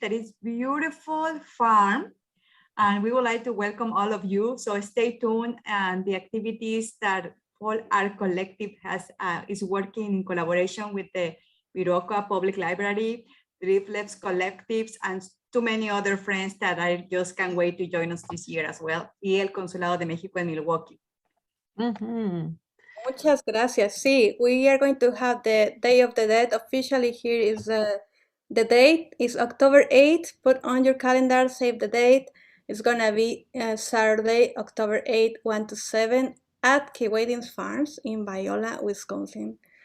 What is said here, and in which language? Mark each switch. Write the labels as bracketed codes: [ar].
[en] That is beautiful farm. And we would like to welcome all of you. So stay tuned, and the activities that Folk Art Collective is working in collaboration with the Viroqua Public Library, Driftless Collectives, and too many other friends that I just can't wait to join us this year as well. [es] Y el Consulado de México en Milwaukee. Muchas gracias. [en] Sí, we are going to have the Day of the Dead. Officially here is the date is October 8th. Put on your calendar, save the date. It's gonna be Saturday, October 8th, 1 to 7 at Kewadings Farms in Biola, Wisconsin.